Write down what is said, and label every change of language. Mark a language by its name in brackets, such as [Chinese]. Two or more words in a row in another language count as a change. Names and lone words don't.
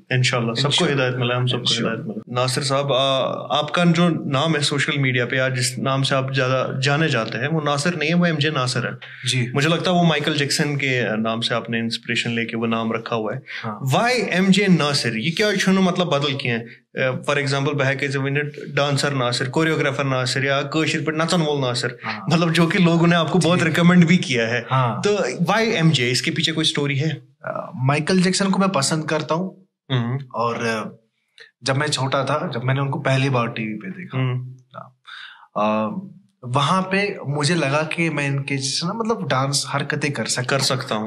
[Hindi] इंशाल्लाह सबको हिदायत मिला, हम सबको हिदायत मिला। नासिर साहब, आपका जो नाम है [English] social media [Hindi] पे या जिस नाम से आप ज्यादा जाने जाते हैं वो नासिर नहीं है, वो MJ नासिर है जी। मुझे लगता है वो माइकल जैक्सन के नाम से आपने इंस्पिरेशन लेके वो नाम रखा हुआ है। वाई MJ नासिर? [Kashmiri] ये क्या छुनो [Hindi] मतलब बदल किए हैं? [English] for example [Hindi] बह के डांसर नासिर, कोरियोग्राफर नासिर या [Kashmiri] कशिर पे नचन वोल [Hindi] नासिर, मतलब जो कि लोगों ने आपको बहुत रिकमेंड भी किया है। तो वाई MJ, इसके पीछे कोई स्टोरी है? माइकल जैक्सन को मैं पसंद करता हूँ, और जब मैं छोटा था, जब मैंने उनको पहली बार टीवी पे देखा, वहां पे मुझे लगा कि मैं इनके जैसा ना मतलब डांस हरकतें कर सकता हूँ।